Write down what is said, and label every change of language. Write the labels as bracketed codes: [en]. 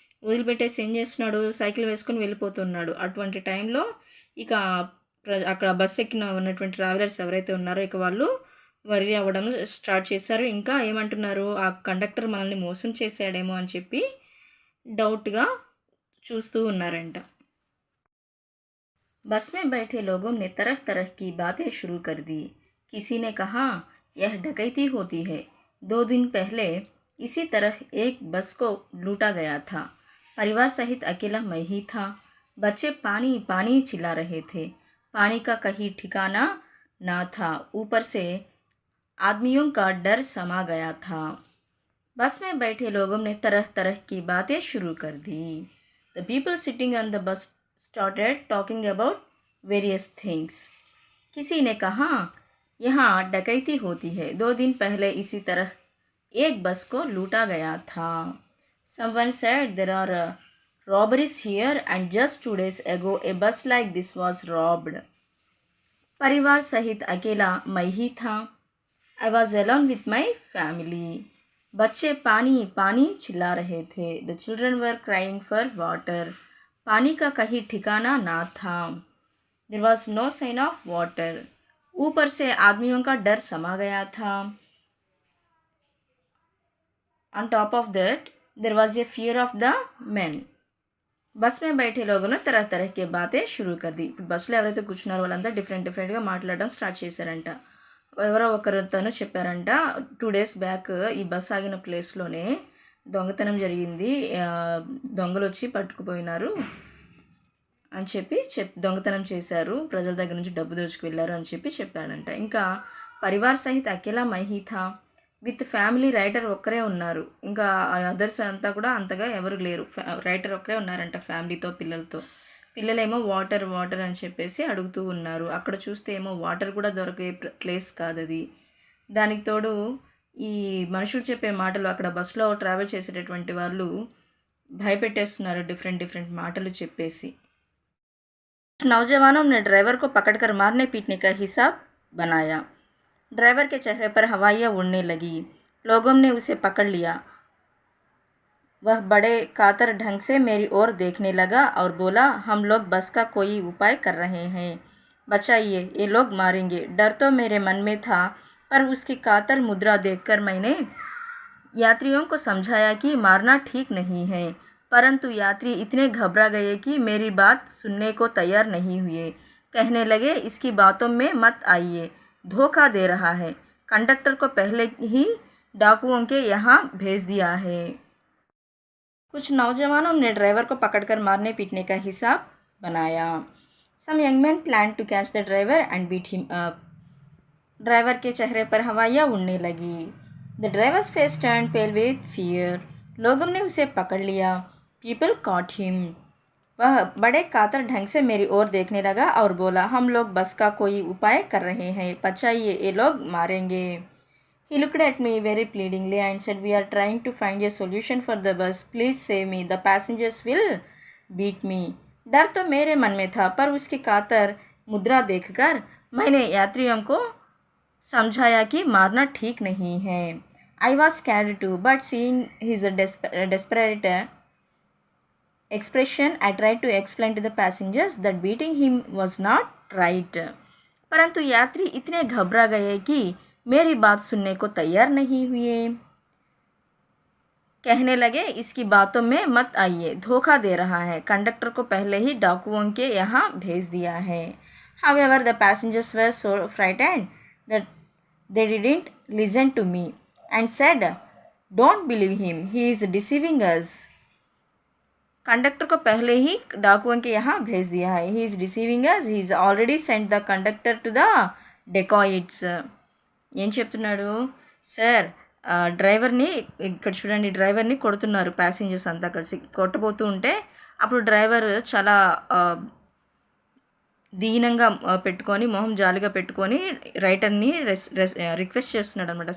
[te] వదిలిపెట్టేసి ఏం చేస్తున్నాడు, సైకిల్ వేసుకొని వెళ్ళిపోతున్నాడు. అటువంటి టైంలో ఇక అక్కడ బస్ ఎక్కిన ఉన్నటువంటి ట్రావెలర్స్ ఎవరైతే ఉన్నారో ఇక వాళ్ళు వరి అవ్వడం స్టార్ట్ చేశారు. ఇంకా ఏమంటున్నారు, ఆ కండక్టర్ మనల్ని మోసం చేశాడేమో అని చెప్పి డౌట్గా చూస్తూ ఉన్నారంట. [hi] बस में बैठे लोगों ने तरह तरह की बातें शुरू कर दी. किसी ने कहा यह डकैती होती है. 2 दिन पहले इसी तरह एक बस को लूटा गया था. परिवार सहित अकेला मैं ही था. बच्चे पानी पानी चिल्ला रहे थे. पानी का कहीं ठिकाना ना था. ऊपर से आदमियों का डर समा गया था. बस में बैठे लोगों ने तरह तरह की बातें शुरू कर दी. [en] The people sitting on the bus started talking about various things. [hi] किसी ने कहा यहाँ डकैती होती है. 2 दिन पहले इसी तरह एक बस को लूटा गया था. [en] Someone said there are robberies here and just 2 days ago a bus like this was robbed. [hi] परिवार सहित अकेला मैं ही था. [en] I was alone with my family. [hi] बच्चे पानी पानी चिल्ला रहे थे. [en] The children were crying for water. [hi] पानी का कहीं ठिकाना ना था. [en] There was no sign of water. [hi] ऊपर से आदमियों का डर समा गया था. [en] On top of that, there was a fear of the men. [hi] Bus में बैठे लोगों ने तरह तरह के बातें शुरू कर दी. [te] ఇప్పుడు బస్సులో ఎవరైతే కూర్చున్నారో వాళ్ళంతా డిఫరెంట్గా మాట్లాడడం స్టార్ట్ చేశారంట. ఎవరో ఒకరితోనూ చెప్పారంట, 2 days బ్యాక్ ఈ బస్ ఆగిన ప్లేస్లోనే దొంగతనం జరిగింది, దొంగలు వచ్చి పట్టుకుపోయినారు అని చెప్పి దొంగతనం చేశారు, ప్రజల దగ్గర నుంచి డబ్బు దోచుకు వెళ్ళారు అని చెప్పి చెప్పాడంట. ఇంకా [hi] పరివార్ సహిత్ అకేలా మహీ థా. [te] విత్ ఫ్యామిలీ రైటర్ ఒక్కరే ఉన్నారు, ఇంకా అదర్స్ అంతా కూడా అంతగా ఎవరు లేరు. రైటర్ ఒక్కరే ఉన్నారంట ఫ్యామిలీతో, పిల్లలతో. పిల్లలేమో వాటర్ వాటర్ అని చెప్పేసి అడుగుతూ ఉన్నారు. అక్కడ చూస్తే ఏమో వాటర్ కూడా దొరికే ప్లేస్ కాదు అది. దానికి తోడు ఈ మనుషులు చెప్పే మాటలు, అక్కడ బస్సులో ట్రావెల్ చేసేటటువంటి వాళ్ళు భయపెట్టేస్తున్నారు డిఫరెంట్ మాటలు చెప్పేసి. [hi] नौजवानों ने ड्राइवर को पकड़कर मारने पीटने का हिसाब बनाया. ड्राइवर के चेहरे पर हवाइयाँ उड़ने लगी. लोगों ने उसे पकड़ लिया. वह बड़े कातर ढंग से मेरी ओर देखने लगा और बोला, हम लोग बस का कोई उपाय कर रहे हैं, बचाइए, ये लोग मारेंगे. डर तो मेरे मन में था, पर उसकी कातर मुद्रा देखकर मैंने यात्रियों को समझाया कि मारना ठीक नहीं है. परंतु यात्री इतने घबरा गए कि मेरी बात सुनने को तैयार नहीं हुए. कहने लगे, इसकी बातों में मत आइए, धोखा दे रहा है. कंडक्टर को पहले ही डाकुओं के यहाँ भेज दिया है. कुछ नौजवानों ने ड्राइवर को पकड़कर मारने पीटने का हिसाब बनाया. [en] Some young men planned to catch the driver and beat him up. [hi] Driver के चेहरे पर हवाइयाँ उड़ने लगी. [en] The drivers face turn pale with fear. [hi] लोगों ने उसे पकड़ लिया. [en] People caught him. [hi] वह बड़े कातर ढंग से मेरी ओर देखने लगा और बोला, हम लोग बस का कोई उपाय कर रहे हैं, बचाइए, ये लोग मारेंगे. [en] He looked at me very pleadingly and said, we are trying to find a solution for the bus. Please save me. The passengers will beat me. [hi] डर तो मेरे मन में था, पर उसकी कातर मुद्रा देखकर मैंने यात्रियों को समझाया कि मारना ठीक नहीं है. [en] I was scared too, but seeing his desperate expression, I tried to explain to the passengers that beating him was not right. [hi] परंतु यात्री इतने घबरा गए कि मेरी बात सुनने को तैयार नहीं हुए. कहने लगे, इसकी बातों में मत आइए, धोखा दे रहा है, कंडक्टर को पहले ही डाकुओं के यहाँ भेज दिया है. [en] However, the passengers were so frightened that they didn't listen to me and said, don't believe him, he is deceiving us. [hi] Conductor को पहले ही डाकुओं के यहाँ भेज दिया है. [en] He is deceiving us. He is already sent the conductor to the dacoits. [te] ఏం చెప్తున్నాడు సార్, డ్రైవర్ని ఇక్కడ చూడండి, డ్రైవర్ని కొడుతున్నారు ప్యాసింజర్స్ అంతా కలిసి. కొట్టబోతూ ఉంటే అప్పుడు డ్రైవర్ చాలా దీనంగా పెట్టుకొని, మొహం జాలిగా పెట్టుకొని రైటర్ని రిక్వెస్ట్ చేస్తున్నాడు అనమాట.